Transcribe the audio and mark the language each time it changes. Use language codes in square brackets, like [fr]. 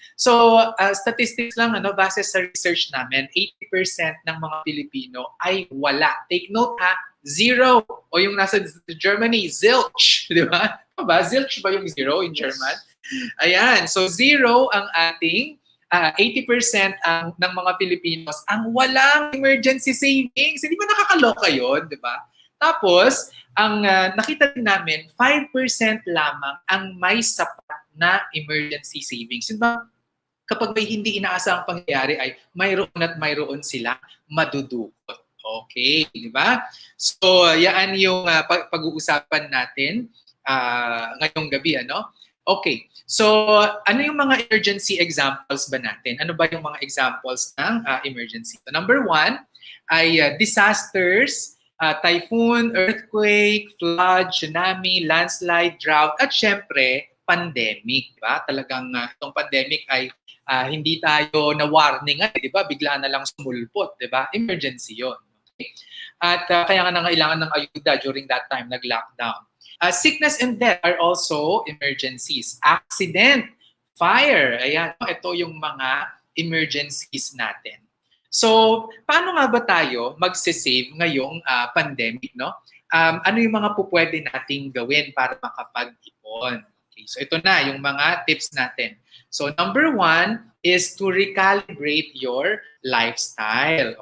[tl] So statistics lang, base sa research namin, 80% ng mga Pilipino ay wala. [en] Take note ha, 0. [tl] O yung nasa Germany, zilch. Di ba? Zilch ba yung 0 [en] in German? [tl] Ayan, so 0 ang ating 80% ng mga Pilipinos ang walang emergency savings. Hindi ba nakakaloka yun, di ba? Tapos, ang nakita din namin, 5% lamang ang may sapat na emergency savings. Diba? Kapag may hindi inaasahang pangyayari ay mayroon at mayroon sila madudukot. Okay, di ba? So, yan yung pag-uusapan natin ngayong gabi, Okay. So, ano yung mga emergency examples ba natin? Ano ba yung mga examples ng emergency? [en] So, number 1 ay disasters, typhoon, earthquake, flood, tsunami, landslide, drought, [tl] at syempre, [en] pandemic. [tl] Diba? Talagang itong pandemic ay hindi tayo na-warning, diba? Bigla na lang sumulpot. Diba? Emergency yun. Okay? At kaya nga nangailangan ng ayuda [en] during that time, [tl] nag-lockdown. [en] Sickness and death are also emergencies. Accident, fire, [tl] ayan, ito yung mga emergencies natin. So, paano nga ba tayo magse-save ngayong pandemic, ano yung mga pupwede nating gawin para makapag-ipon? Okay, so ito na yung mga tips natin. [en] So, number 1 is to recalibrate your lifestyle.